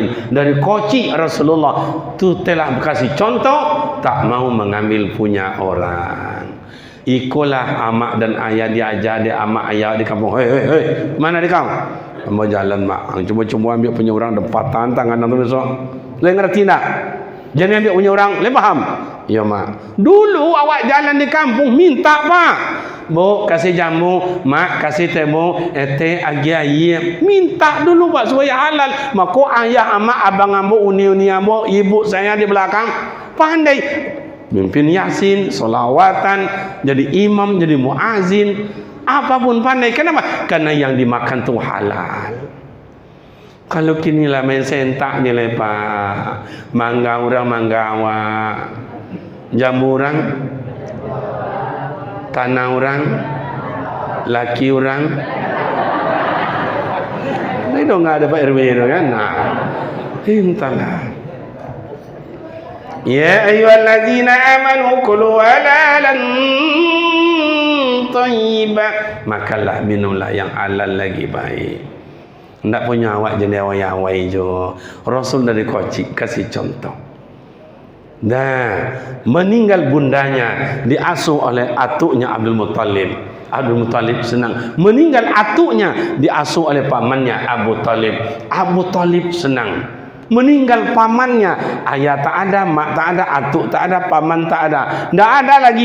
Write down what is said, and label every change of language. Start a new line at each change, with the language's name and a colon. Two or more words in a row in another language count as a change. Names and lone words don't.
Malay: Dari koci Rasulullah tu telah berkasih contoh, tak mau mengambil punya orang. Ikulah amak dan ayah diajar dia, amak ayah di kampung. Hei, mana dia kau? Mau jalan mak. Cuba-cuba ambil punya orang depan tangan tu besok. Lu ngerti tak? Jangan ambil punya orang. Lu faham? Ya mak. Dulu awak jalan di kampung minta pak. Bu kasih jamu, mak kasih temu, teh agi ayam. Minta dulu pak supaya halal. Maka ayah, amak,
Minangkabau: abang ambo, uni-uni ambo,
Malay: ibu saya di belakang pandai mimpin yasin, solawatan, jadi imam, jadi muazin, apapun pandai. Kenapa? Karena yang dimakan tu halal. Kalau kini lah main sentak je lepak, mangga orang manggawa, jambu orang, tanah orang, laki orang.
Indonesian: Ini dong nggak ada Pak RW itu kan?
Malay: Nah, entahlah.
Arabic: Ya ayyuhalladzina amanu kulu halalan thayyibah.
Malay: Makanlah, minumlah yang halal lagi baik.
Minangkabau: Tidak punya awak jadi awai-awai jo.
Malay: Rasul dari kocik kasih contoh. Dah meninggal bundanya diasuh oleh atuknya Abdul Muttalib. Abdul Muttalib senang. Meninggal atuknya diasuh oleh pamannya Abu Talib. Abu Talib senang. Meninggal pamannya, ayah tak ada, mak tak ada, atuk tak ada, paman tak ada, tak ada lagi.